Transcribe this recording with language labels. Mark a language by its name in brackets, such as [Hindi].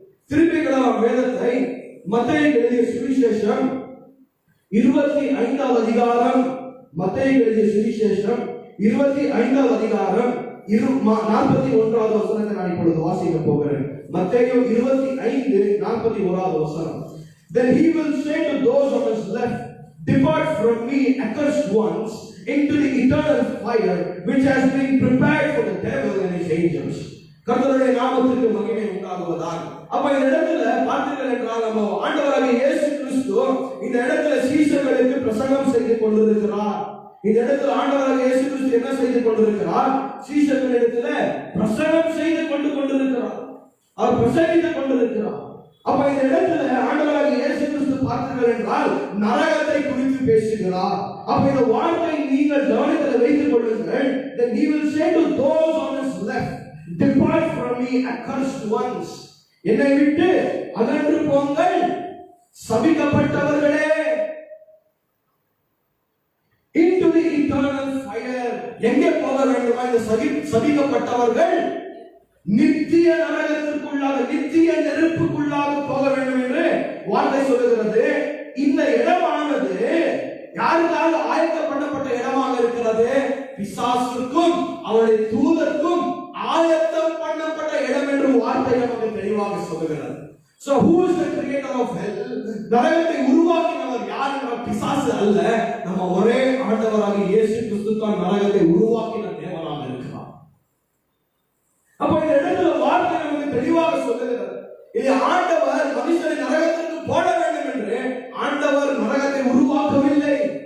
[Tamil] திருப்பிக்கலாம் வேதத்தை. மத்தேயு எழுதிய சுவிசேஷம் 25வது அதிகாரம், மத்தேயு எழுதிய சுவிசேஷம் 25வது அதிகாரம் 41வது வசனத்தை நான் இப்பொழுது வாசிக்க போகிறேன். மத்தேயு 25:41வது வசனம். [English] Then he will say to those on his left, depart from me, accursed ones, into the eternal fire which has been prepared for the devil and his angels. [Tamil] கர்த்தருடைய நாமத்திற்கு மகிமை உண்டாகுவதாக. அப்ப இந்த இடத்துல பார்த்தீர்கள் என்றால் நம்ம ஆண்டவராகிய இயேசு கிறிஸ்து இந்த இடத்துல சீஷர்களுக்கு பிரசங்கம் செய்து கொண்டிருக்கிறார். இந்த இடத்துல ஆண்டவராகிய இயேசு கிறிஸ்து என்ன செய்து கொண்டிருக்கிறார், சீஷர்களிடத்துல பிரசங்கம் செய்து கொண்டிருக்கிறார். அவர் பிரசங்கித்துக் கொண்டிருக்கிறார். அப்ப இந்த இடத்துல ஆண்டவராகிய இயேசு கிறிஸ்து பார்த்தீர்கள் என்றால் நரகத்தை குறித்து பேசுகிறார். அப்ப இந்த வார்த்தை நீங்கள் கவனத்தில் வைத்துக் கொள்ளுங்கள். [English] Then he will say to those on his left, depart from me, accursed ones. [Tamil] என்னை விட்டு அகன்று போங்கள் சபிக்கப்பட்டவர்களே. [English] Into the eternal fire. [Tamil] எங்கே போக வேண்டுமா இந்த சபிக்கப்பட்டவர்கள்? நித்திய நரகத்திற்குள்ளாக, நித்திய நெருப்புக்குள்ளாக போக வேண்டும் என்று வார்த்தை சொல்லுகிறது. இந்த இடமானது யாருக்காக ஆயத்தம் பண்ணப்பட்ட இடமாக இருக்கிறது? பிசாசுக்கும் அவருடைய தூதருக்கும் ஆயத்தம் பண்ணப்பட்ட இடம் என்று வார்த்தை நமக்கு தெளிவாக சொல்லுகிறது. [English] So who is the creator of hell? [Tamil] நரகத்தை உருவாக்கினவர் யார் என்ற பிசாசு அல்ல, நம்ம ஒரே ஆண்டவராகிய இயேசு கிறிஸ்து தான் நரகத்தை உருவாக்கின தேவனாக இருக்கிறார். அப்ப இந்த இடத்துல வார்த்தை நமக்கு தெளிவாக சொல்லுகிறது. இது ஆண்டவர் மனுஷனை நரகத்திற்கு போட வேண்டும் என்று ஆண்டவர் நரகத்தை உருவாக்கவில்லை.